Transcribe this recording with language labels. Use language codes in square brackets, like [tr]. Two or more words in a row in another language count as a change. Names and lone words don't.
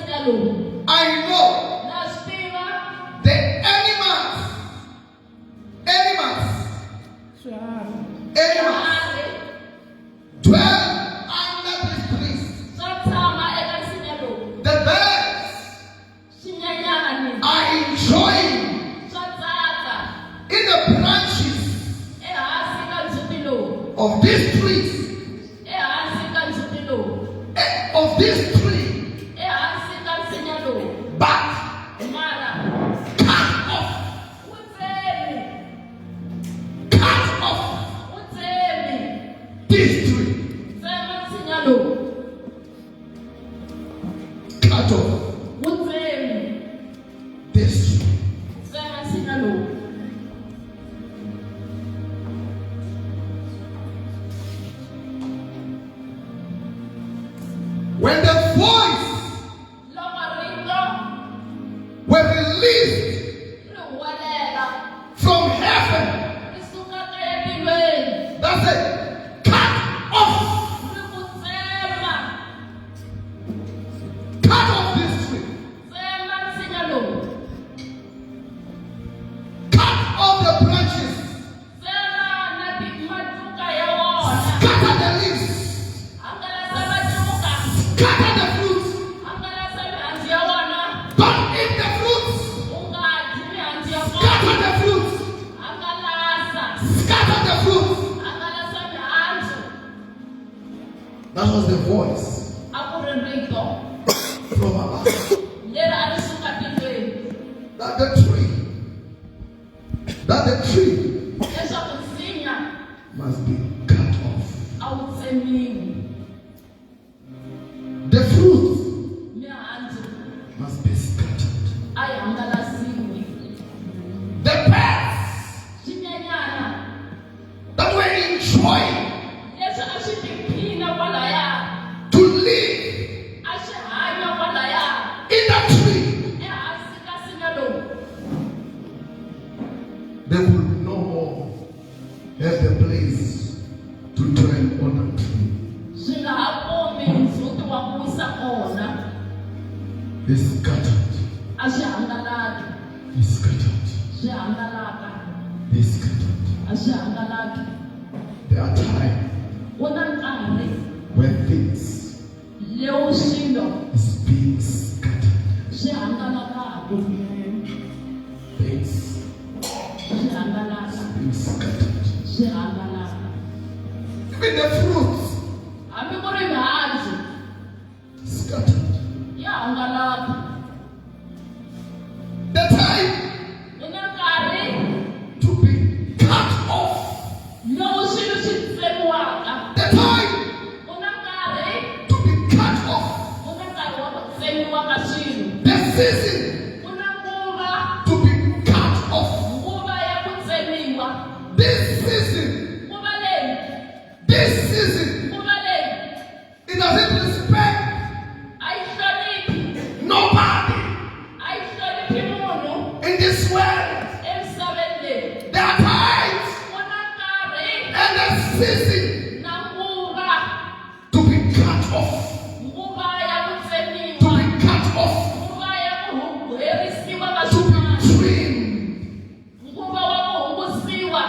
[ts] lowu. [en] I know [ts] Na swi tiva [en] the animals [ts] swiharhi [en] dwell under these trees. [ts] swa tshama eka nsinya lowu. [en] The birds [ts] Swinyenyani [en] are enjoying [ts] swa tsaka [en] in the branches [ts] ehansi ka ndzhuti lowu. [en] of these trees. [ts] Ehansi ka ndzhuti lowu. [en] Of this tree, [ts] Ehansi ka nsinya lowu. [en] but [ts] Mara [en] cut off, [ts] wu tsemi. [en] cut off [ts] Wu tsemi. [en] this tree, [ts] Tsema nsinya lowu. [en] cut off [ts] Wu tsemi. [en] this tree. [ts] Tsema nsinya lowu. [en] When the voice [ts] Loko rito [en] were released [ts] ri huwelela [en] from heaven, [ts] ri suka etilweni [en] that's it, cut off, [ts] ri ku tsema. [en] cut off this tree, [ts] Tsema nsinya lowu. [en] cut off the branches, [ts] Tsema na matluka ya wona. [en] scatter the leaves, [ts] Hangalasa matluka. [en] scatter the fruits, [ts] Hangalasa mihandzu ya wona. [en] don't eat the fruits, [ts] U nga dyi mihandzu ya [en] scatter [ts] kona. [en] the fruits, [ts] Hangalasa. [en] scatter the fruits. [ts] Hangalasa mihandzu. [en] That was the voice [ts] A ku ri rito [en] from above. [ts] leri a ri suka tilweni. [en] That the tree [ts] Leswaku nsinya [en] must be cut off. [ts] a wu tsemiwi. [en] The fruit [ts] Mihandzu [en] must be scattered. [ts] a yi hangalasiwi. [en] The birds [ts] Swinyenyana [en] that were enjoying [ts] leswi a swi tiphina kwalaya. [en] to live [ts] A swi hanya kwalaya. [en] in that tree, [ts] Ehansi ka nsinya lowu. [en] they will no more have the place to dwell on that tree. [ts] Swi nga ha kumi ndzhuti wa ku wisa kona. [en] It's scattered. [ts] A swi hangalaki. [en] It's scattered. [ts] Swi hangalaka. [en] It's scattered. [ts] A swi hangalaki. [en] There are times [ts] Ku na nkarhi [en] when things [ts] lewu swilo [en] is being scattered. [ts] swi hangalakaku. [en] Things [ts] Swi hangalaka. [en] being scattered. [ts] Swi hangalaka. [en] Even the fruits [ts] Hambi ku ri mihandzu [en] scattered. [ts] ya hangalaka. [en] The time [ts] Ku na nkarhi [en] to be cut off. [ts] lowu swilo swi tsemiwaka. [en] The time [ts] Ku na nkarhi [en] to be cut off. [ts] ku na nkarhi wa ku tsemiwa ka swilo. [en] The season [ts] Ku na nguva [en] to be cut off. [ts] nguva ya ku tsemiwa. [en] This season, [ts] Nguva leyi nguva leyi [en] it doesn't respect [ts] a yi hloniphi. [en] nobody [ts] A yi hloniphi munhu [en] in this world. [ts] emisaveni leyi. [en] There are times [ts] Ku na nkarhi [en] and a season [ts] na nguva. [en] to be cut off. [ts] Nguva ya ku [en] To [ts] tsemiwa. [en] be cut off. [ts] Nguva ya ku herisiwa ka [en] To be [ts] swin'wana. [en] trimmed. [ts] Nguva wa ku hungusiwa.